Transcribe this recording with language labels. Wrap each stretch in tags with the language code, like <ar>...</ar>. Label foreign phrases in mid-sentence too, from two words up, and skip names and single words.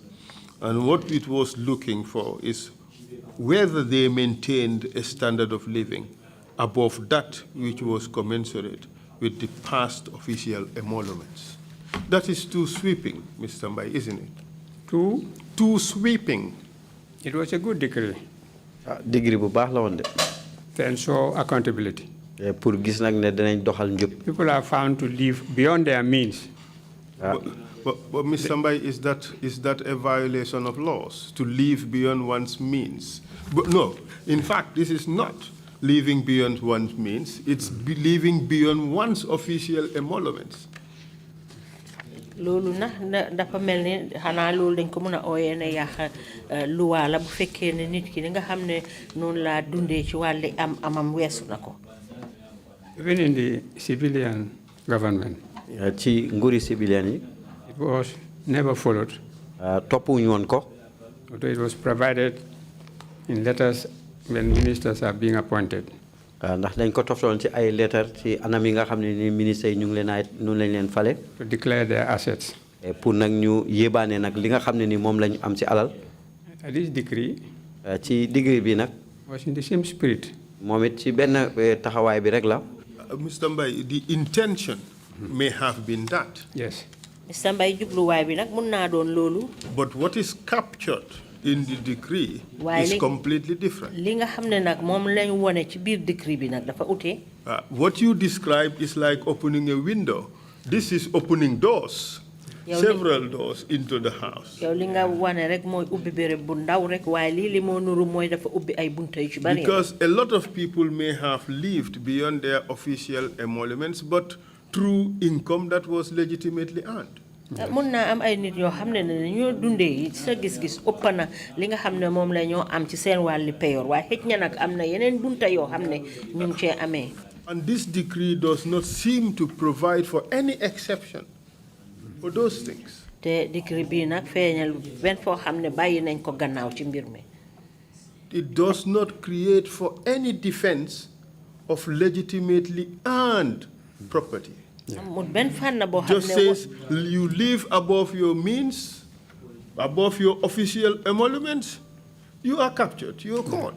<en>And what it was looking for is whether they maintained a standard of living above that which was commensurate with the past official emoluments. That is too sweeping, Mr. Mbai, isn't it? Too sweeping. It was a good decree.</en> <wo>Degree bu baax la woon de.</wo> <en>To ensure accountability.</en> <wo>Pour gis nag ne danañ doxal njub.</wo> <en>People are found to live beyond their means. But Mr. Mbai, is that a violation of laws, to live beyond one's means? But no, in fact, this is not living beyond one's means. It's living beyond one's official emoluments.</en> <wo>loolu nag dafa mel ni xanaa loolu dañ ko mën a ooyee ne yàq luwaa la bu fekkee ne nit ki li nga xam ne noonu laa dundee ci wàlli amam weesu na ko.</wo> <en>Even in the civilian government.</en> <wo>ci nguuri civilian yi.</wo> <en>It was never followed.</en> <wo>toppuñu woon ko.</wo> <en>Although it was provided in letters when ministers are being appointed.</en> <wo>ndax dañ ko toftaloon ci ay lettre ci anam yi nga xam ne ni ministres yi ñu ngi leen ay noonu lañ leen fale.</wo> <en>To declare their assets.</en> <wo>pour nag ñu yébaane nag li nga xam ne ni moom lañ am ci alal.</wo> <en>This decree.</en> <wo>ci degré bi nag.</wo> <en>was in the same spirit.</en> <wo>Momit ci benn taxawaay bi rek la.</wo> <en>Mr. Mbai, the intention may have been that. Yes. Mr.</en> <wo>Mbai jubluwaay bi nag mun naa doon loolu.</wo> <en>But what is captured in the decree is completely different.</en> <wo>Li nga xam ne nag moom lañ wone ci biir decree bi nag dafa ute.</wo> <en>What you described is like opening a window. This is opening doors, several doors into the house.</en> <wo>Yow li nga wane rek mooy ubbi béréb bu ndaw rek waaye lii li moo nuru mooy dafa ubbi ay bunta yu ci bari.</wo> <en>Because a lot of people may have lived beyond their official emoluments, but through income that was legitimately earned.</en> <wo>Mun naa am ay nit yoo xam ne ñoo dundee sa gis-gis ëpp na li nga xam ne moom la ñoo am ci seen wàlli payoor waaye xëj na nag am na yeneen bunta yoo xam ne ñu ngi cee amee.</wo> <en>And this decree does not seem to provide for any exception for those things.</en> <wo>Te decree bii nag feeñal benn foo xam ne bàyyi nañ ko gannaaw ci mbir mi.</wo> <en>It does not create for any defense of legitimately earned property. Just says you live above your means, above your official emoluments, you are captured, you are caught.</en>